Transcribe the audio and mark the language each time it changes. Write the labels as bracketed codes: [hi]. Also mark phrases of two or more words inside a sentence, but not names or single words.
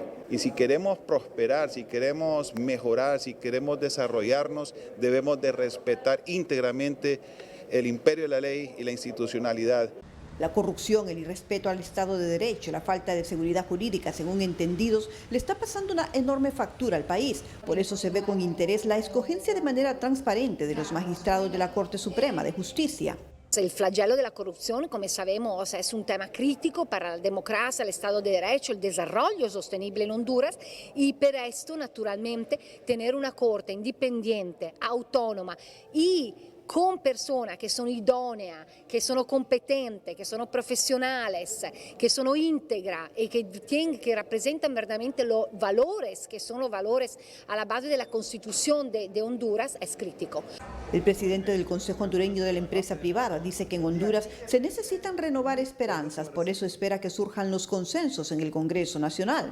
[es] Y si queremos prosperar, si queremos mejorar, si queremos desarrollarnos, debemos de respetar íntegramente el imperio de la ley y la institucionalidad. La corrupción, el irrespeto al Estado de Derecho, la falta de seguridad jurídica, según entendidos, le está pasando una enorme factura al país. Por eso se ve con interés la escogencia de manera transparente de los magistrados de la Corte Suprema de Justicia. [it] Il flagello della corruzione, come [es] sabemos, es un tema crítico para la democracia, el Estado de Derecho, el desarrollo sostenible en Honduras y per esto, naturalmente, tener una corte independiente, autónoma y con personas que [it] sono idonee, che sono competenti, che sono professionales, che sono íntegras [es] y que representan verdaderamente los valores, que son los valores a la base de la Constitución de Honduras, es crítico. El presidente del Consejo Hondureño de la Empresa Privada dice que en Honduras se necesitan renovar esperanzas, por eso espera que surjan los consensos en el Congreso Nacional.